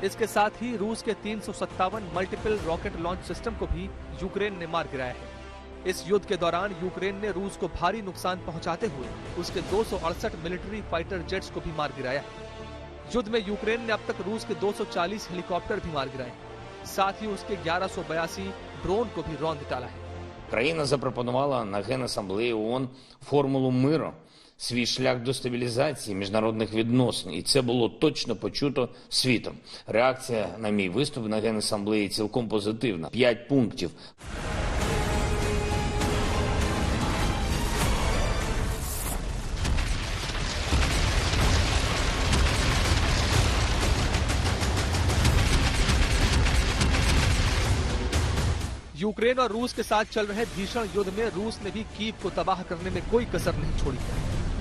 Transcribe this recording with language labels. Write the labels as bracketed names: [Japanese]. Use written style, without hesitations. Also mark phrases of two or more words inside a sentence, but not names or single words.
[Hindi] इसके साथ ही रूस के 357 [English] multiple rocket launch system [Hindi] को भी यूक्रेन ने मार गिराया है। इस युद्ध के दौरान यूक्रेन ने रूस को भारी नुकसान पहुंचाते हुए उसके 268 [English] military fighter jets [Hindi] को भी मार गिराया है। युद्ध में यूक्रेन ने अब तक रूस के 240 हेलीकॉप्टर भी मार गिराए, साथ ही उसके 1182 ड्रोन को भी रौंद डाला है। [Ukrainian] Країна запропонувала на Генасамблеї ООН формулу миру, свій шлях до стабілізації міжнародних відносин, і це було точно почуто світом. Реакція на мій виступ на Генасамблеї цілком позитивна. 5 пунктів. [Hindi] यूक्रेन और रूस के साथ चल रहे भीषण युद्ध में रूस ने भी कीव को तबाह करने में कोई कसर नहीं छोड़ी है।